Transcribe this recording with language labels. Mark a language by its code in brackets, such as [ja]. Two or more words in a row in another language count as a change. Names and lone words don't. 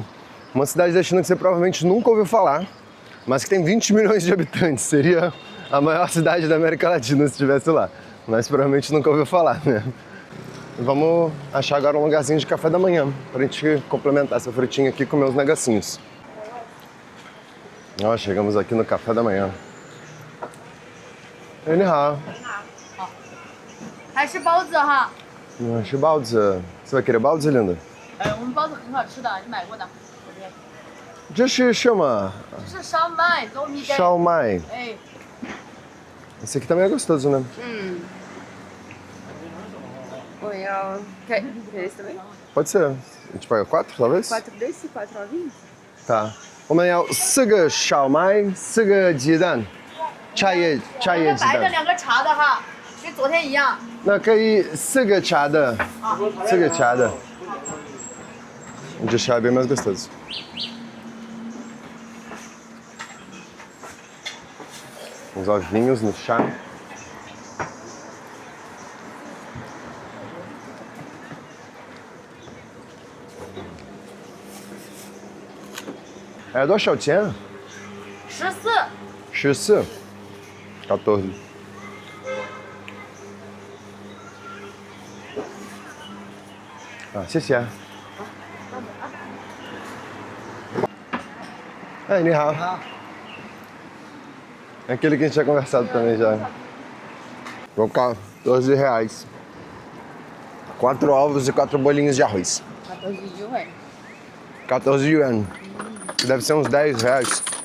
[pt] Uma cidade da China que você provavelmente nunca ouviu falar, mas que tem 20 milhões de habitantes. Seria a maior cidade da América Latina se estivesse lá. Mas provavelmente nunca ouviu falar, né? Vamos achar agora um lugarzinho de café da manhã, pra gente complementar essa frutinha aqui e comer uns negocinhos. Ó, chegamos aqui no café da manhã. [zh] 你好. 还是包子哈。是包子. Você vai querer 包子, linda? 我们包子很好吃的，你买过的。这是什么? 这是烧麦，糯米的。烧麦. 哎。 [pt] Esse aqui também é gostoso, né? Quer esse também? Pode ser. A gente paga 4, talvez? 4 desse, 4 ovinhos? Tá. [zh] 我们要4个烧麦，4个鸡蛋，茶叶鸡白的蛋。 2个茶的哈，跟昨天一样。那可以4个茶的，4个茶的。 [pt] O de chá é bem mais gostoso. Uns ovinhos no chá. [zh] É 多少钱? 14。 14. 14. Ah, 谢谢. [pt] Ei, [zh] 你好. [pt] É aquele que a gente tinha conversado também já. Vou ficar R$12. 4 ovos e 4 bolinhos de arroz. 14 yuan. 14 yuan. Que deve ser uns R$10.